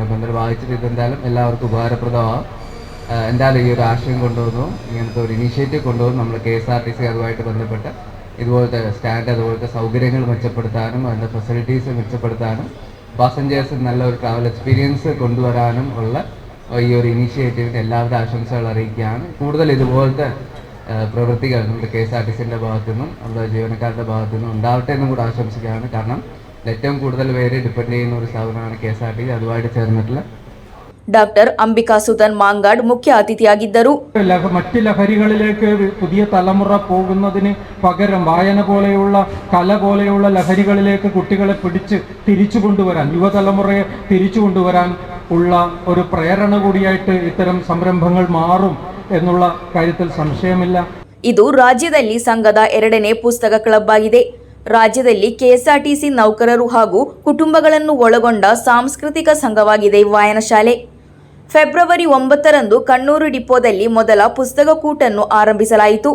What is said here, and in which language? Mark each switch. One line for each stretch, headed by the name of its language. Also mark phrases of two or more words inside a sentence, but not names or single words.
Malayalam: ഇപ്പം എന്തായാലും വായിച്ചിട്ട് ഇതെന്തായാലും എല്ലാവർക്കും ഉപകാരപ്രദമാകും. എന്തായാലും ഈ ഒരു ആശയം കൊണ്ടുവന്നു, ഇങ്ങനത്തെ ഒരു ഇനീഷ്യേറ്റീവ് കൊണ്ടുവന്നു നമ്മൾ KSRTC അതുമായിട്ട് ബന്ധപ്പെട്ട് ഇതുപോലത്തെ സ്റ്റാൻഡ് അതുപോലത്തെ സൗകര്യങ്ങൾ മെച്ചപ്പെടുത്താനും അതിൻ്റെ ഫെസിലിറ്റീസ് മെച്ചപ്പെടുത്താനും പാസഞ്ചേഴ്സിന് നല്ലൊരു
English: travel experience
Malayalam: കൊണ്ടുവരാനും ഉള്ള ഈ ഒരു ഇനീഷ്യേറ്റീവിന് എല്ലാവരുടെ ആശംസകൾ അറിയിക്കുകയാണ്. കൂടുതൽ ഇതുപോലത്തെ പ്രവൃത്തികൾ നമ്മുടെ KSRTCൻ്റെ ഭാഗത്തുനിന്നും നമ്മുടെ ജീവനക്കാരുടെ ഭാഗത്തുനിന്നും ഉണ്ടാവട്ടെ എന്നും കൂടെ ആശംസിക്കുകയാണ്. കാരണം ഏറ്റവും കൂടുതൽ പേര് ഡിപ്പെൻഡ് ചെയ്യുന്ന ഒരു സ്ഥാപനമാണ് KSRTC. അതുമായിട്ട് ചേർന്നിട്ടുള്ള
Kannada: ಡಾಕ್ಟರ್ ಅಂಬಿಕಾ ಸುಧನ್ ಮಾಂಗಾಡ್ ಮುಖ್ಯ ಅತಿಥಿಯಾಗಿದ್ದರು.
Malayalam: മറ്റ് ലഹരികളിലേക്ക് പുതിയ തലമുറ പോകുന്നതിന് പകരം വായന പോലെയുള്ള കല പോലെയുള്ള ലഹരികളിലേക്ക് കുട്ടികളെ പിടിച്ച് തിരിച്ചു കൊണ്ടുവരാൻ, യുവതലമുറയെ തിരിച്ചു കൊണ്ടുവരാൻ ഉള്ള ഒരു പ്രേരണ കൂടിയായിട്ട് ഇത്തരം സംരംഭങ്ങൾ മാറും എന്നുള്ള കാര്യത്തിൽ സംശയമില്ല.
Kannada: ಇದು ರಾಜ್ಯದಲ್ಲಿ ಸಂಘದ 2ನೇ ಪುಸ್ತಕ ಕ್ಲಬ್ ಆಗಿದೆ. ರಾಜ್ಯದಲ್ಲಿ KSRTC ನೌಕರರು ಹಾಗೂ ಕುಟುಂಬಗಳನ್ನು ಒಳಗೊಂಡ ಸಾಂಸ್ಕೃತಿಕ ಸಂಘವಾಗಿದೆ ವಾಯನಶಾಲೆ. ಫೆಬ್ರವರಿ 9ರಂದು ಕಣ್ಣೂರು ಡಿಪೋದಲ್ಲಿ ಮೊದಲ ಪುಸ್ತಕ ಕೂಟನ್ನು ಆರಂಭಿಸಲಾಯಿತು.